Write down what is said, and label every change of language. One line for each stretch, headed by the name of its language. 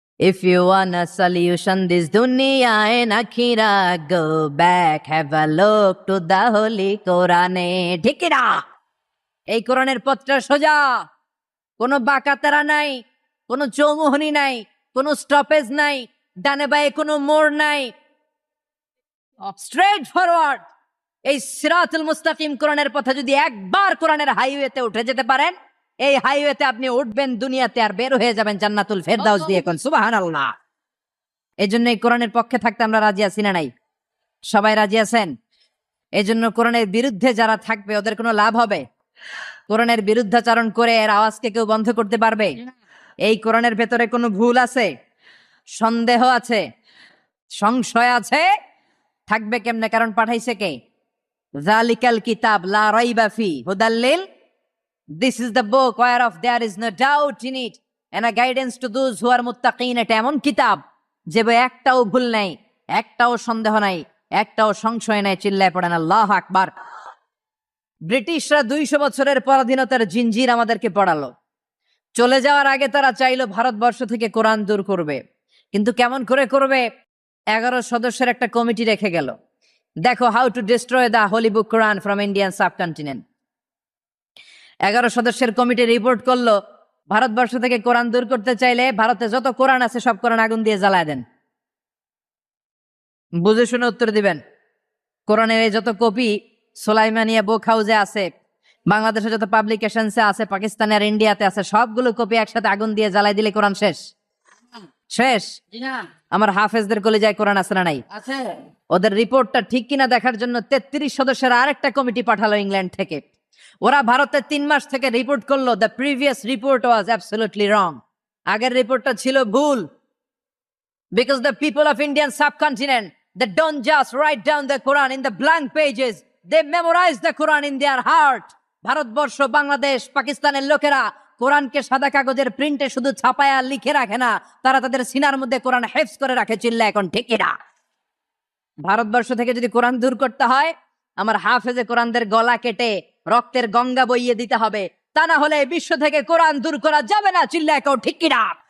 English: If you want a solution this dunya and akhira, go back, have a look to the holy Quran.
Bangla: ঠিক না? এই কোরআনের পথটা সোজা, কোনো বাঁকাতেরা নাই, কোনো চৌমুহনী নাই, কোনো স্টপেজ নাই, ডানে বায়ে কোনো মোড় নাই,
English: Straight forward.
Bangla: এই সিরাতুল মুস্তাকিম কোরআনের পথে যদি একবার কোরআনের হাইওয়েতে উঠে যেতে পারেন, এই হাইওয়েতে আপনি উঠবেন দুনিয়াতে আর বের হয়ে যাবেন জান্নাতুল ফেরদাউস দিয়ে। কোন সুবহানাল্লাহ। এই জন্য এই কোরআনের পক্ষে থাকতে আমরা রাজি আছি না নাই? সবাই রাজি আছেন? এই জন্য কোরআনের বিরুদ্ধে যারা থাকবে ওদের কোনো লাভ হবে? কোরআনের বিরুদ্ধাচরণ করে এর আওয়াজকে কেউ বন্ধ করতে পারবে? এই কোরআনের ভেতরে কোনো ভুল আছে, সন্দেহ আছে, সংশয় আছে? থাকবে কেমনে? কারণ পাঠাইছে কে?
Arabic: যালিকাল কিতাব লা রাইবা ফি হুদাল লিল,
English: This is the book whereof there is no doubt in it and a guidance to those who are muttaqin।
Bangla: এটা এমন কিতাব যে বই একটাও ভুল নাই, একটাও সন্দেহ নাই, একটাও সংশয় নাই। চিল্লায় পড়েন আল্লাহু আকবার। ব্রিটিশরা 200 বছরের পরাধীনতার জিঞ্জির আমাদেরকে পড়ালো। চলে যাওয়ার আগে তারা চাইলো ভারতবর্ষ থেকে কোরআন দূর করবে, কিন্তু কেমন করে করবে? 11 সদস্যের একটা কমিটি রেখে গেল। দেখো,
English: How to destroy the holy book Quran from Indian subcontinent.
Bangla: 11 সদস্যের কমিটি রিপোর্ট করলো, ভারতবর্ষ থেকে কোরআন দূর করতে চাইলে ভারতে যত কোরআন আছে সব কোরআন আগুন দিয়ে জ্বালায় দেন। বুঝে শুনে উত্তর দিবেন। কোরআনের এই যত কপি সোলাইমানিয়া বুক হাউসে আছে, বাংলাদেশে যত পাবলিকেশনসে আছে, পাকিস্তানে আর ইন্ডিয়াতে আছে, সবগুলো কপি একসাথে আগুন দিয়ে জ্বালাই দিলে কোরআন শেষ। শেষ। আমার হাফেজদের কলিজায় কোরআন আছে না নাই? আছে। ওদের রিপোর্টটা ঠিক কিনা দেখার জন্য 33 সদস্যের আরেকটা কমিটি পাঠালো ইংল্যান্ড থেকে। ওরা ভারতে 3 মাস থেকে রিপোর্ট করলো,
English: The previous report was absolutely wrong.
Bangla: আগের রিপোর্টটা ছিল ভুল।
English: Because the people of Indian subcontinent, they don't just write down the Quran in the blank pages, they memorize the Quran in their heart.
Bangla: Bharatvarsha, Bangladesh, পাকিস্তানের লোকেরা কোরআনকে সাদা কাগজের প্রিন্টে শুধু ছাপায়া লিখে রাখে না, তারা তাদের সিনার মধ্যে কোরআন হেফজ করে রাখে। চিল্লা এখন ঠিক না? ভারতবর্ষ থেকে যদি কোরআন দূর করতে হয়, আমার হাফেজে কোরআনদের গলা কেটে রক্তের গঙ্গা বইয়ে দিতে হবে, তা না হলে বিশ্ব থেকে কোরআন দূর করা যাবে না। চিল্লা এখন ঠিক না?